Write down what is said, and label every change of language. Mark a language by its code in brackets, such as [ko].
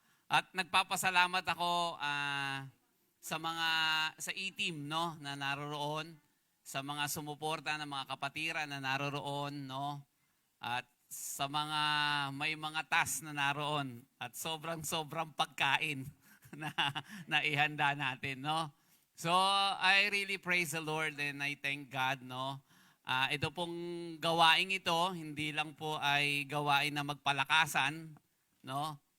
[tl] At nagpapasalamat ako sa E-team, no, na naroroon, sa mga sumuporta ng mga kapatiran na naroroon, no? At sa mga may mga task na naroon at sobrang pagkain na ihanda natin, no? [en] So, I really praise the Lord and I thank God, no? [tl] Ito pong gawain ito, hindi lang po ay gawain na magpalakasan, no?